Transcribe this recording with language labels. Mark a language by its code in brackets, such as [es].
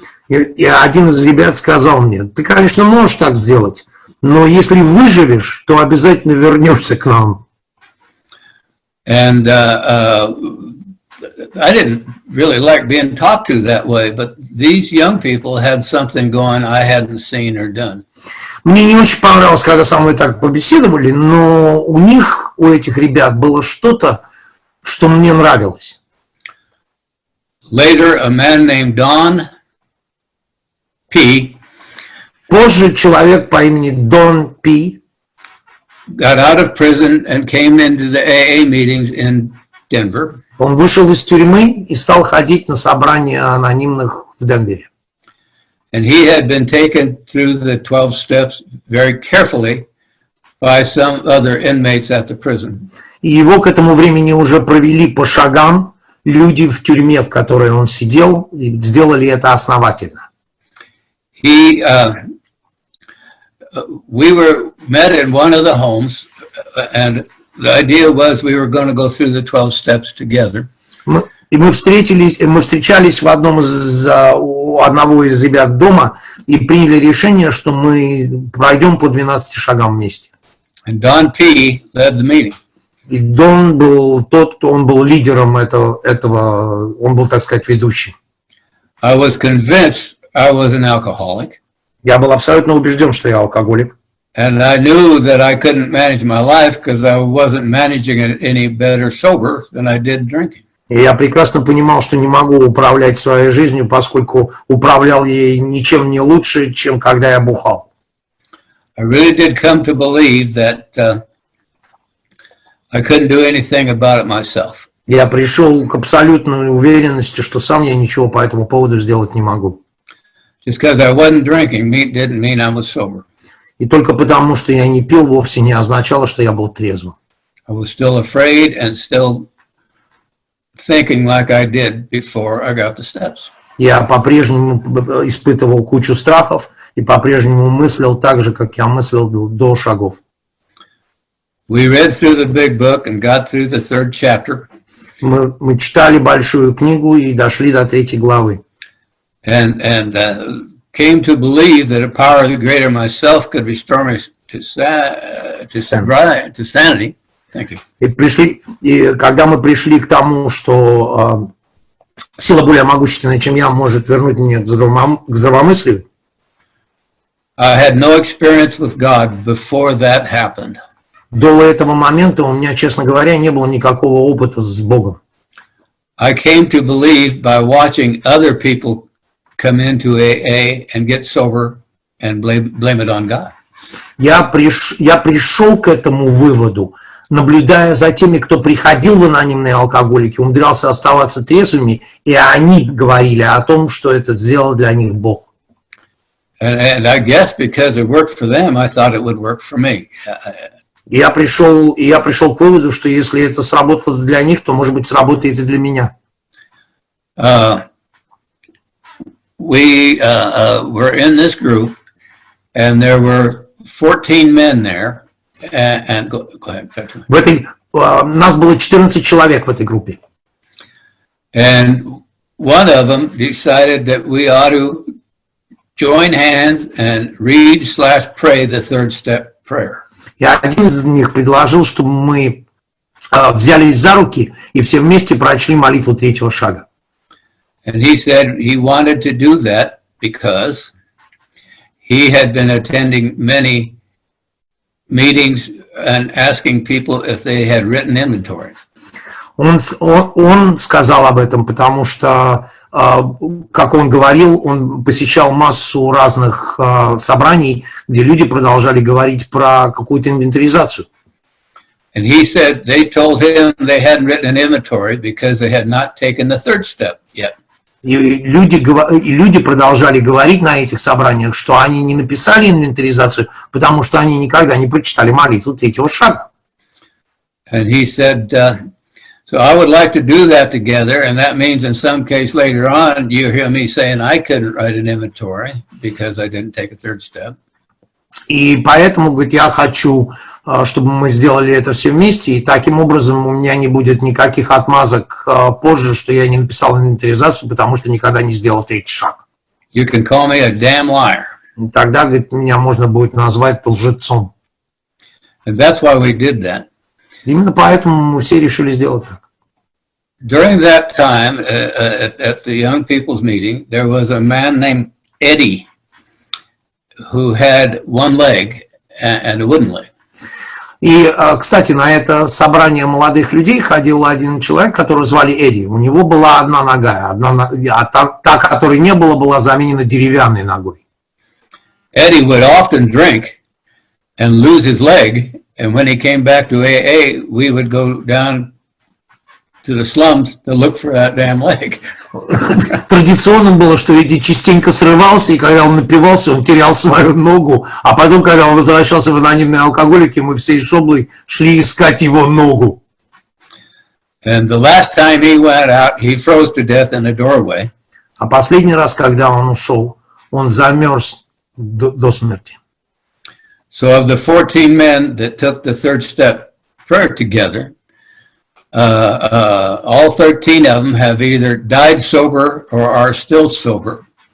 [ru] И один из ребят сказал мне, ты, конечно, можешь так сделать, но если выживешь, то обязательно вернешься к нам. [en] And I didn't really like being talked to that way, but these young people had something going I hadn't seen or done. [ru] Мне не очень понравилось, когда со мной так побеседовали, но у этих ребят было что-то, что мне нравилось. [en] Later, a man named Don P. [ru] Позже человек по имени Дон П. [en] got out of prison and came into the AA meetings in Denver. [ru] Он вышел из тюрьмы и стал ходить на собрания анонимных в Денвере. [en] And he had been taken through the 12 steps very carefully by some other inmates at the prison. [ru] И его к этому времени уже провели по шагам люди в тюрьме, в которой он сидел, и сделали это основательно. [en] We were met in one of the homes, and the idea was we were going to go through the 12 steps together. [ru] Мы встречались у одного из ребят дома и приняли решение, что мы пройдем по 12 шагам вместе. [en] And Don P. led the meeting. [ru] И Дон был он был лидером этого, он был, так сказать, ведущим. [en] I was convinced I was an alcoholic. [ru] Я был абсолютно убежден, что я алкоголик. [en] And I knew that I couldn't manage my life because I wasn't managing it any better sober than I did drinking. [ru] И я прекрасно понимал, что не могу управлять своей жизнью, поскольку управлял ей ничем не лучше, чем когда я бухал. [en] I really did come to believe that I couldn't do anything about it myself. [ru] Я пришел к абсолютной уверенности, что сам я ничего по этому поводу сделать не могу. [en] Just because I wasn't drinking didn't mean I was sober. [ru] И только потому, что я не пил, вовсе не означало, что я был трезвым. [en] I was still afraid and still thinking like I did before I got the steps. [ru] Я по-прежнему испытывал кучу страхов и по-прежнему мыслил так же, как я мыслил до шагов. [en] We read through the big book and got through the 3rd chapter. [ru] Мы читали большую книгу и дошли до 3 главы. [en] And came to believe that a power greater myself could restore me to sanity. Thank you. [ru] И когда мы пришли к тому, что сила более могущественная, чем я, может вернуть меня к здравомыслию, [en] I had no experience with God before that happened. [ru] До этого момента у меня, честно говоря, не было никакого опыта с Богом. [en] I came to believe by watching other people come into AA and get sober and blame it on God. [ru] Я пришел к этому выводу, наблюдая за теми, кто приходил в анонимные алкоголики, умудрялся оставаться трезвыми, и они говорили о том, что это сделал для них Бог. [en] And I guess because it worked for them, I thought it would work for me. [ru] И я пришел к выводу, что если это сработало для них, то, может быть, сработает и для меня. [en] We were in this group, and there were 14 men there. And go ahead, Patrick. [ru] Нас было 14 человек в этой группе. [en] And one of them decided that we ought to join hands and read/pray the 3rd step prayer. [ru] И один из них предложил, чтобы мы взялись за руки и все вместе прочли молитву 3-го шага. [en] And he said he wanted to do that because he had been attending many meetings and asking people if they had written inventory. [ru] Он сказал об этом, потому что, как он говорил, он посещал массу разных собраний, где люди продолжали говорить про какую-то инвентаризацию. [en] And he said they told him they hadn't written an inventory because they had not taken the 3rd step yet. [ru] И люди продолжали говорить на этих собраниях, что они не написали инвентаризацию, потому что они никогда не прочитали молитву 3-го шага. [en] And he said, so I would like to do that together, and that means in some case later on, you hear me saying I couldn't write an inventory because I didn't take a 3rd step. [ru] И поэтому, говорит, я хочу, чтобы мы сделали это все вместе, и таким образом у меня не будет никаких отмазок позже, что я не написал инвентаризацию, потому что никогда не сделал 3-й шаг. [en] You can call me a damn liar. [ru] Тогда, говорит, меня можно будет назвать лжецом. [en] And that's why we did that. [ru] Именно поэтому мы все решили сделать так. [en] During that time, at the young people's meeting, there was a man named Eddie who had one leg and a wooden leg. [ru] И, кстати, на это собрание молодых людей ходил один человек, которого звали Эдди. У него была одна нога, а та, которой не было, была заменена деревянной ногой. [en] Eddie would often drink and lose his leg, and when he came back to AA, we would go down to the slums to look for that damn leg. [ru] Традиционным было, что Эдди частенько срывался, и когда он напивался, он терял свою ногу, а потом, когда он возвращался в анонимные алкоголики, мы всей шоблой шли искать его ногу. [en] And the last time he went out, he froze to death in a doorway. [ru] А последний раз, когда он ушел, он замерз до смерти. [en] So of the 14 men that took the 3rd step prayer together, all 13 of them have either died sober or are still sober.